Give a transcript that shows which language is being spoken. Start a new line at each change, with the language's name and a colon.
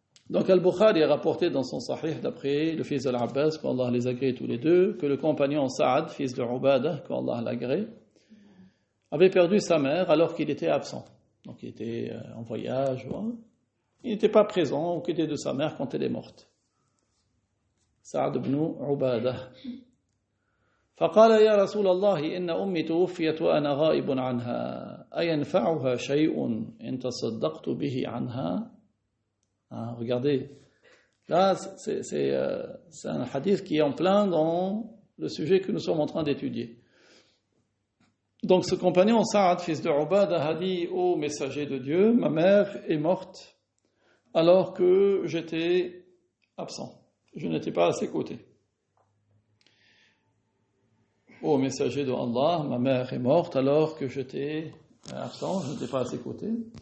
French: Donc Al-Bukhari a rapporté dans son Sahih, d'après le fils de l'Abbas, qu'Allah les agrée tous les deux, que le compagnon Saad, fils de Ubadah, qu'Allah l'agrée, avait perdu sa mère alors qu'il était absent. Donc il était en voyage, il n'était pas présent au côté de sa mère quand elle est morte.
Arabic: سعد بن عبادة فقال يا رسول الله إن أمي توفيت وأنا غائب عنها أينفعها شيء إن تصدقت به عنها
French: Regardez, là c'est un hadith qui est en plein dans le sujet que nous sommes en train d'étudier. Donc ce compagnon Saad, fils de Ubadah, a dit ô messager de Dieu, ma mère est morte alors que j'étais absent, je n'étais pas à ses côtés. Ô messager de Allah, ma mère est morte alors que j'étais absent, je n'étais pas à ses côtés.